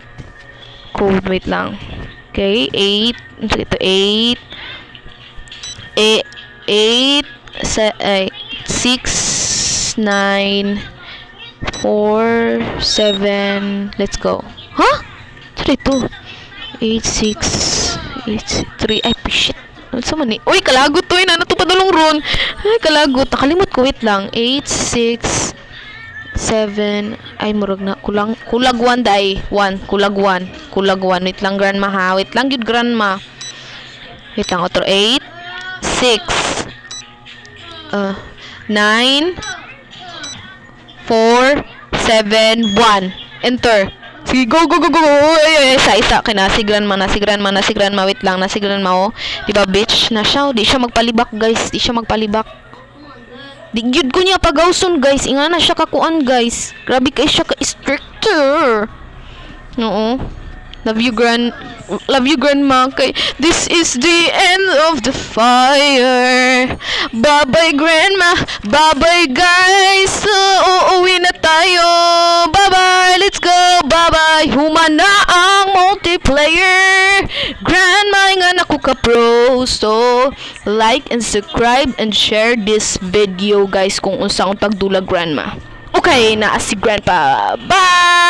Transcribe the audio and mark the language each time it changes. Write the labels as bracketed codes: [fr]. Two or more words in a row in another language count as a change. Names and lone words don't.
[ceb] Code, wait lang. Okay, 8. [tl] Ito, 8. 8. 6, 9, 4, 7. [en] Let's go. Huh? Sorry, 2. 8, 6, 8, 3. [ceb] Ay, shit. Ano sa man eh? Uy, kalagot to. Ano to padulong ron? Ay, kalagot. Nakalimot ko. Wait lang. 8, 6, 7. Ay, murag na. Kulag 1 day. 1. Kulag 1. Kulag 1. Wait lang, grandma ha. Wait lang, yun, grandma. Wait lang. Otro 8, 6, 9, 4, 7, 1. Enter. Sige, go. Ay, isa. Okay, na si grandma. Wait lang, na si grandma, oh. [tl] Diba, bitch? [ceb] Na siya, oh. Di siya magpalibak, guys. Di gyud ko niya pagawson, guys. Inga na siya kakuan, guys. Grabe kay siya ka-stricter. [en] Oo. Love you, grandma. Kay, this is the end of the fire. Bye-bye, grandma. Bye-bye, guys. [tl] Uuwi na tayo. [en] Bye-bye. Let's go. Bye-bye. [ceb] Humana ang multiplayer. [en] Grandma, [ceb] nga naku ka-pro. [en] So, like and subscribe and share this video, [ceb] guys, kung unsang pagdula, grandma. Okay, na si grandpa. Bye!